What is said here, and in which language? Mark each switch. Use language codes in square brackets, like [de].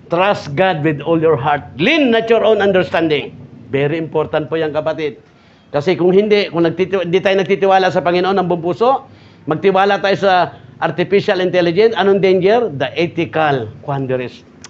[en] Trust God with all your heart. Lean not your own understanding. [tl] Very important po yan, kapatid. Kasi kung hindi tayo nagtitiwala sa Panginoon ng buong puso, magtiwala tayo sa artificial intelligence, anong danger? [en] The ethical quandaries.